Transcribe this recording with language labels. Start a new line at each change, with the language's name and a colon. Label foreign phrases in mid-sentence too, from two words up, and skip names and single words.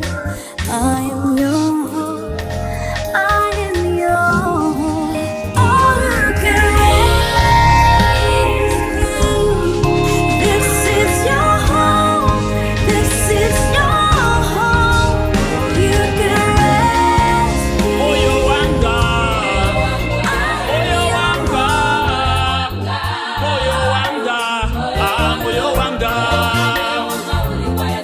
English: I am your home, I am your home. Oh, you can rest here. This is your home, this is your home. You can rest here.
Nyanja: Moyo wanga,
English: I am
Nyanja: moyo
English: your
Nyanja: wanga, moyo wanga, moyo wanga.